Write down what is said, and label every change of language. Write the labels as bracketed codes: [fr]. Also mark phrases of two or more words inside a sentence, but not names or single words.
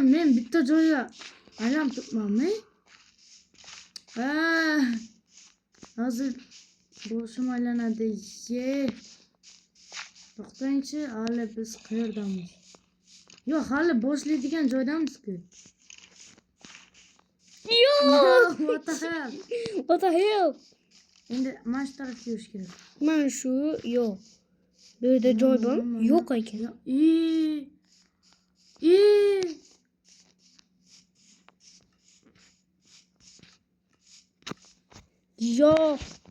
[uz] Men bitta joyga aylanib turibmanmi? Hozir boshim aylanadi. To'xtangchi, hali biz qayerdamiz? Yo'q, hali boshlaydigan joydamiz-ku. [en] What the hell? [uz] Endi mana shu tarafga yurish kerak. Mana shu yo'q. Bu yerda joy bormi? Yo'q ekan. Yo'q.